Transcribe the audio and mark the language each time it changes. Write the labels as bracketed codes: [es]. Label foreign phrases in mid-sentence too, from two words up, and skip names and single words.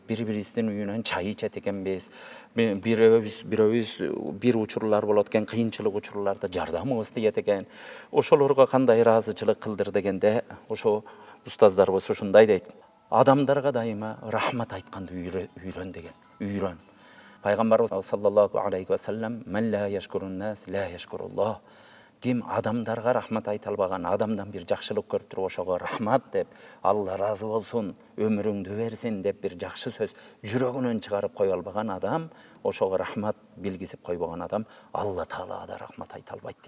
[ky] Бири-бирибиздин үйүнөн чай ичет экенбиз. Бирөөбүз бир учурлар болот экен, кыйынчылык учурларда жардамыбыз тиет экен. Ошолорго кандай ыраазычылык кылдыр дегенде, ошо устаздарыбыз ушундай дейт. Адамдарга дайыма рахмат айтканды үйрөн деген. Үйрөн. [ar] Пайгамбарыбыз صلى الله عليه وسلم: "من لا يشكر الناس لا يشكر الله." [ky] Ким адамдарга рахмат айта албаган, адамдан бир жакшылык көрүп туруп ошого рахмат деп, Алла разы болсун, өмүрүңдү берсин деп бир жакшы сөз жүрөгүнөн чыгарып кое албаган адам, ошого рахмат билгизип койбогон адам Алла Таалага да рахмат айта албайт дейт.